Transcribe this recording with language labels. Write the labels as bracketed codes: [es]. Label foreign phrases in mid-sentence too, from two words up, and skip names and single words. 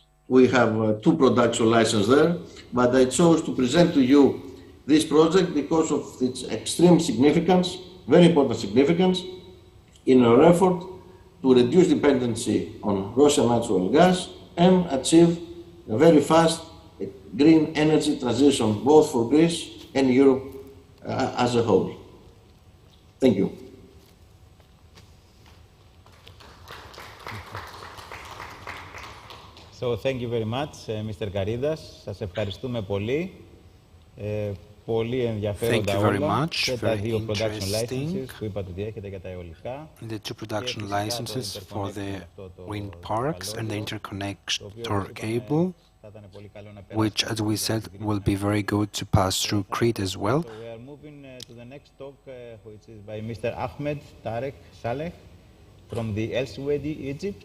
[en] We have 2 production licenses there, but I chose to present to you this project because of its extreme significance, very important significance, in our effort to reduce dependency on Russian natural gas and achieve a very fast green energy transition, both for Greece and Europe as a whole. Thank you. So thank you very much, Mr. Karidas. [el] Σας ευχαριστούμε πολύ. Πολύ ενδιαφέροντα όλα και τα 2 [en] production licenses [el] που είπατε ότι έχετε για τα αιωλικά. [en] The 2 production licenses for the wind parks and the interconnector cable, which, as we said, will be very good to pass through Crete as well. next talk, which is by Mr. Ahmed Tarek Saleh from the El Suwaidi, Egypt.